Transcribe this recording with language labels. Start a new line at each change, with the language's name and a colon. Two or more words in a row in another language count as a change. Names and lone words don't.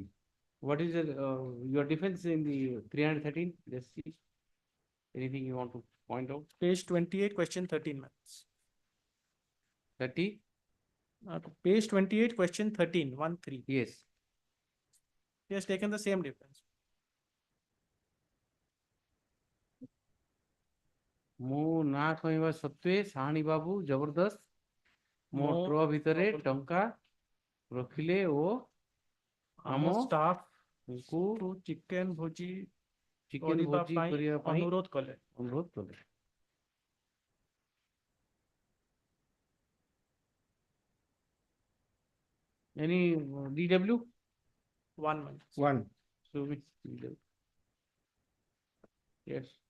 English: What is your defense in the 313? Let's see. Anything you want to point out? Page 28, question 13. 30? Page 28, question 13, 1-3. Yes. He has taken the same defense.
Odia: ମୁଁ ନା କହିବା ସତ୍ତ୍ୱେ ସାହାଣୀ ବାବୁ ଜବରଦସ୍ତ ମୋ ଟ୍ର ଭିତରେ ଟଙ୍କା ରଖିଲେ ଓ ଆମ ଷ୍ଟାଫକୁ ଚିକେନ ଭୋଜି କରିବା ପାଇଁ ଅନୁରୋଧ କଲେ।
English: Any DW? 1 month. 1. So which DW? Yes.